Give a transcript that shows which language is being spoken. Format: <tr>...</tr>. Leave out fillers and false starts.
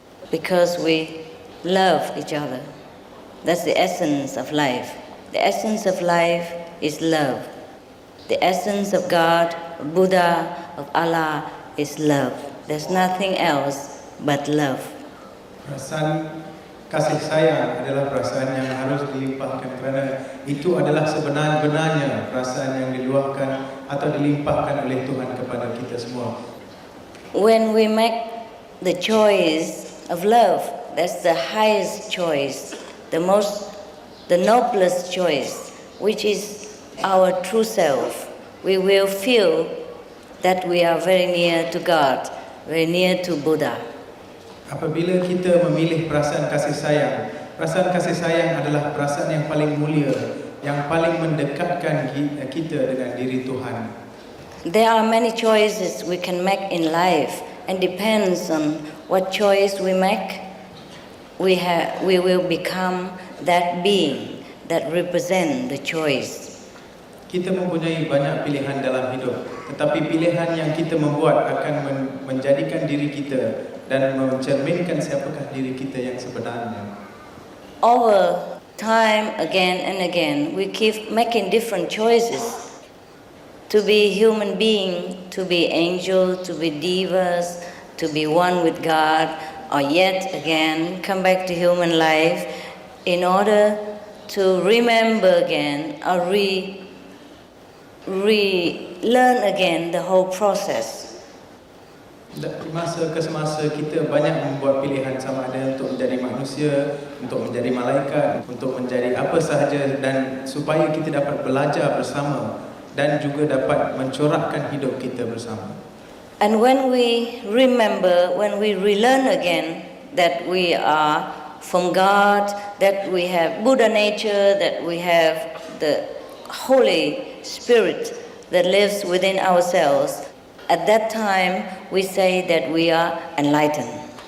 <en>Because we love each other. That's the essence of life. The essence of life is love. The essence of God Buddha, of Allah is love. There's nothing else but love.</en> <ms>Perasaan kasih sayang adalah perasaan yang harus dilimpahkan kerana itu adalah sebenar-benarnya perasaan yang diluahkan atau dilimpahkan oleh Tuhan kepada kita semua.</ms> <en>When we make the choice of love, that's the highest choice, the noblest choice, which is our true self. We will feel that we are very near to God, very near to Buddha.</en> <ms>Apabila kita memilih perasaan kasih sayang adalah perasaan yang paling mulia, yang paling mendekatkan kita dengan diri Tuhan.</ms> <en>There are many choices we can make in life, and depends on what choice we make, we will become that being that represent the choice.</en> <ms>Kita mempunyai banyak pilihan dalam hidup, tetapi pilihan yang kita membuat akan menjadikan diri kita dan mencerminkan siapakah diri kita yang sebenarnya.</ms> <en>Over time, again and again, we keep making different choices. To be human being, to be angel, to be divas, to be one with God, or yet again come back to human life in order to remember again or relearn again the whole process.</en> <ms>Masa ke semasa kita banyak membuat pilihan, sama ada untuk menjadi manusia, untuk menjadi malaikat, untuk menjadi apa sahaja, dan supaya kita dapat belajar bersama dan juga dapat mencorakkan hidup kita bersama.</ms> <en>And when we remember, when we relearn again that we are from God, that we have Buddha nature, that we have the Holy Spirit that lives within ourselves, at that time we say that we are enlightened.</en>